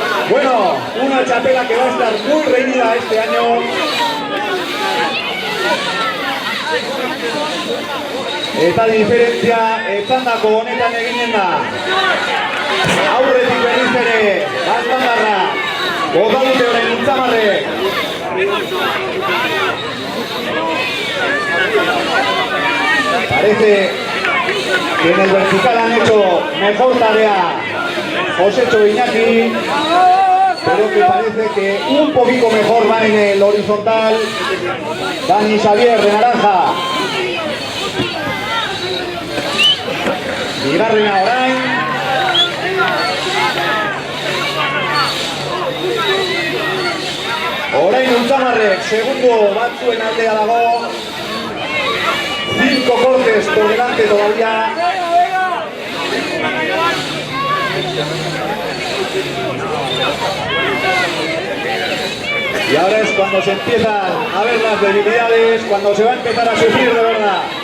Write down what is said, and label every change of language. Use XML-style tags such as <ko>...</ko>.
<es>Bueno, una chapela que va a estar muy reñida este año.</es> <eu>Eta diferentzia etzandako honetan eginen da. Aurretik berriz ere, Baztanarra, bota dute orain Unzamarrek.</eu> <es>Parece que en el vertical han hecho mejor tarea Josetxo e Iñaki, pero que parece que un poquito mejor van en el horizontal Dani y Xavier de naranja.</es> <eu>Bigarrena orain. Orain Unzamarrek segundo batzuen aldea dago.</eu> <es>5 cortes por delante todavía. Y ahora es cuando se empiezan a ver las debilidades, cuando se va a empezar a sufrir de verdad.</es>